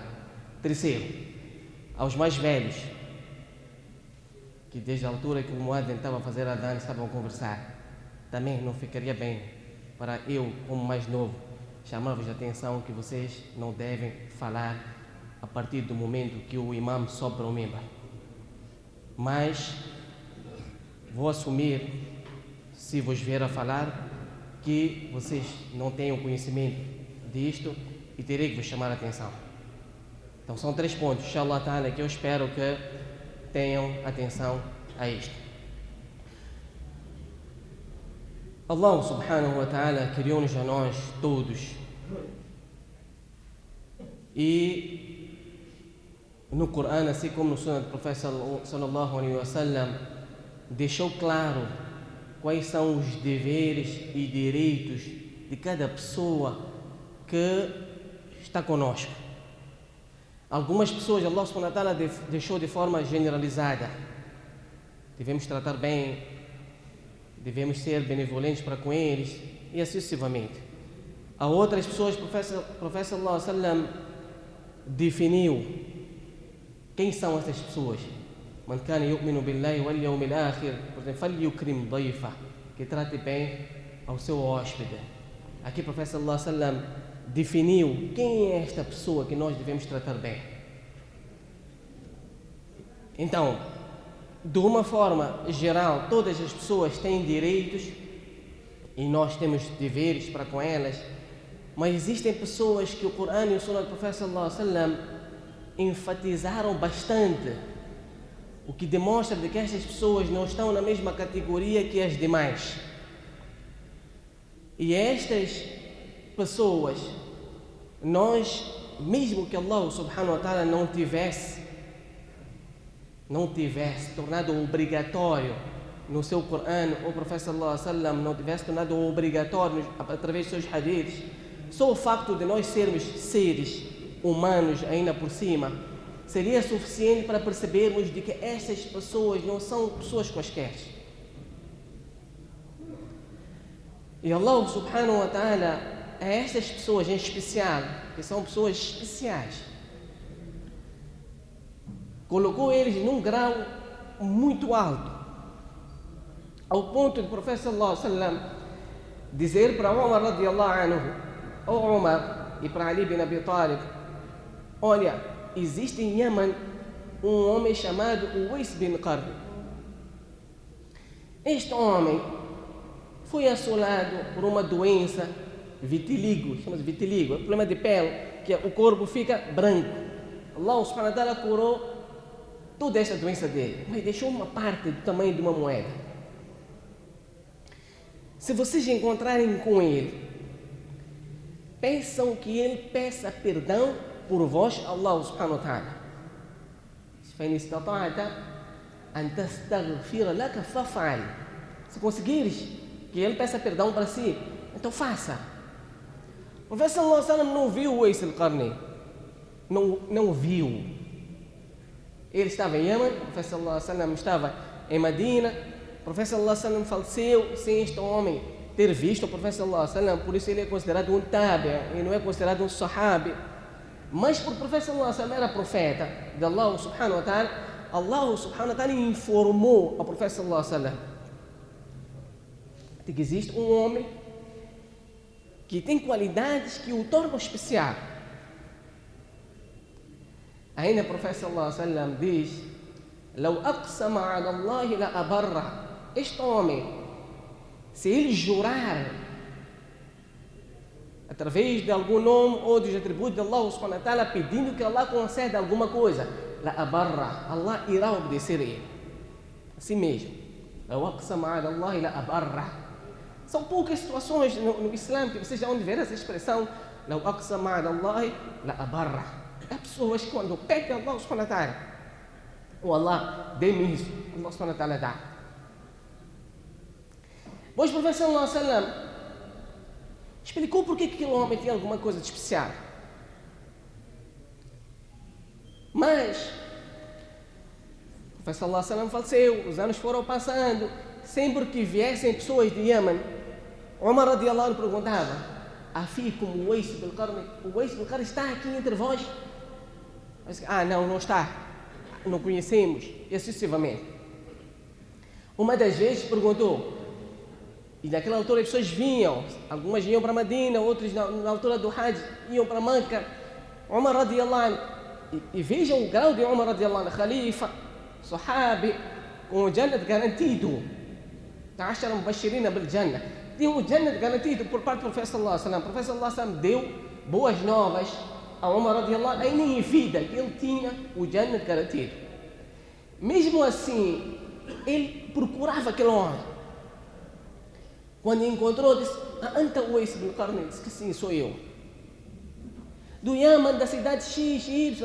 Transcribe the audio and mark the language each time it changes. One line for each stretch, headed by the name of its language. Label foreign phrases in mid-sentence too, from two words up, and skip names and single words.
Portuguese: Terceiro, aos mais velhos, que desde a altura que o Muadhin estava a fazer a adhan estavam a conversar, também não ficaria bem para eu, como mais novo, chamar-vos a atenção que vocês não devem falar a partir do momento que o imam sobe para o mimbar. Mas vou assumir, se vos vier a falar, que vocês não tenham conhecimento disto e terei que vos chamar a atenção. Então são 3 pontos,
Arabic: إن شاء الله تعالى,
Portuguese: que eu espero que tenham atenção a isto.
Arabic: الله سبحانه وتعالى
Portuguese: criou-nos a nós todos e no Corão, assim como no Sunnah do Profeta
Arabic: صلى الله عليه وسلم,
Portuguese: deixou claro quais são os deveres e direitos de cada pessoa que está conosco. Algumas pessoas
Arabic: الله سبحانه وتعالى
Portuguese: deixou de forma generalizada. Devemos tratar bem, devemos ser benevolentes para com eles e assim sucessivamente. Há outras pessoas, o Profeta
Arabic: صلى الله عليه وسلم
Portuguese: definiu quem são essas pessoas.
Arabic: من كان يؤمن بالله واليوم الآخر,
Portuguese: por exemplo,
Arabic: فليكرم ضيفه,
Portuguese: que trate bem ao seu hóspede. Aqui o Profeta
Arabic: صلى الله عليه وسلم
Portuguese: definiu quem é esta pessoa que nós devemos tratar bem. Então, de uma forma geral, todas as pessoas têm direitos e nós temos deveres para com elas, mas existem pessoas que o Corão e o Sunnah do Profeta
Arabic: صلى الله عليه وسلم
Portuguese: enfatizaram bastante, o que demonstra de que estas pessoas não estão na mesma categoria que as demais. E estas pessoas, nós, mesmo que
Arabic: الله سبحانه وتعالى
Portuguese: não tivesse tornado obrigatório no seu Corão, o Profeta
Arabic: صلى الله عليه وسلم
Portuguese: não tivesse tornado obrigatório através dos seus hadiths, só o facto de nós sermos seres humanos ainda por cima seria suficiente para percebermos de que estas pessoas não são pessoas quaisquer.
Arabic: E الله سبحانه وتعالى,
Portuguese: a estas pessoas em especial, que são pessoas especiais, colocou eles num grau muito alto, ao ponto de o Profeta
Arabic: صلى الله عليه وسلم
Portuguese: dizer para Umar
Arabic: رضي الله عنه,
Portuguese: ou Umar, e para Ali bin Abi Talib: olha, existe em Yemen um homem chamado Uwais bin Qarn. Este homem foi assolado por uma doença, vitiligo, chama-se vitiligo, é um problema de pele, que o corpo fica branco.
Arabic: الله سبحانه وتعالى
Portuguese: curou toda esta doença dele, mas deixou uma parte do tamanho de uma moeda. Se vocês encontrarem com ele, peçam que ele peça perdão por vós,
Arabic: الله سبحانه وتعالى.
Portuguese: Se conseguires que ele peça perdão para si, então faça. O profeta
Arabic: صلى الله عليه وسلم
Portuguese: não viu o Uwais al-Qarni, não viu. Ele estava em Yemen, o profeta
Arabic: صلى الله عليه وسلم
Portuguese: estava em Medina. O profeta
Arabic: صلى الله عليه وسلم
Portuguese: faleceu sem este homem ter visto o profeta
Arabic: صلى الله عليه وسلم,
Portuguese: por isso ele é considerado um tabi, e não é considerado um sahabi. Mas por o profeta
Arabic: صلى الله عليه وسلم
Portuguese: era profeta de
Arabic: الله سبحانه وتعالى, الله سبحانه وتعالى
Portuguese: informou ao profeta
Arabic: صلى الله عليه وسلم
Portuguese: de que existe um homem que tem qualidades que o tornam especial. Ainda o profeta
Arabic: صلى الله عليه وسلم diz: "لو أقسم على الله لأبره."
Portuguese: Este homem, se ele jurar através de algum nome ou dos atributos de
Arabic: الله سبحانه وتعالى,
Portuguese: pedindo que Allah conceda alguma coisa,
Arabic: لأبره,
Portuguese: Allah irá obedecer a ele. Assim mesmo.
Arabic: لو أقسم على الله لأبره.
Portuguese: São poucas situações no Islã que vocês já vão ver essa expressão,
Arabic: لو أقسم على الله لأبره.
Portuguese: Há pessoas que quando pedem a
Arabic: الله سبحانه وتعالى,
Portuguese: o Allah dê-me isso,
Arabic: الله سبحانه وتعالى dá.
Portuguese: Pois o profeta
Arabic: صلى الله عليه وسلم
Portuguese: explicou porque aquele homem tinha alguma coisa de especial. Mas o profeta
Arabic: صلى الله عليه وسلم
Portuguese: faleceu, os anos foram passando. Sempre que viessem pessoas de Yemen, Umar
Arabic: رضي الله عنه
Portuguese: perguntava:
Arabic: "أفيكم أويس القرني?
Portuguese: O Uwais al-Qarni está aqui entre vós?" Não está. Não conhecemos. E assim sucessivamente. Uma das vezes perguntou, e naquela altura as pessoas vinham, algumas iam para Medina, outras na altura do Hajj iam para Meca. Umar
Arabic: رضي الله عنه,
Portuguese: e vejam o grau de Umar
Arabic: رضي الله عنه, خليفة، صحابي,
Portuguese: com o Jannat garantido.
Arabic: العشرة المبشرين بالجنة.
Portuguese: Tinha o Jannat garantido por parte do profeta
Arabic: صلى الله عليه وسلم.
Portuguese: O profeta
Arabic: صلى الله عليه وسلم
Portuguese: deu boas novas a Umar
Arabic: رضي الله عنه,
Portuguese: ainda em vida, que ele tinha o Jannat garantido. Mesmo assim, ele procurava aquele homem. Quando encontrou, disse:
Arabic: "أنت أويس القرني?"
Portuguese: Disse que sim, sou eu. Do Yaman, da cidade X, Y?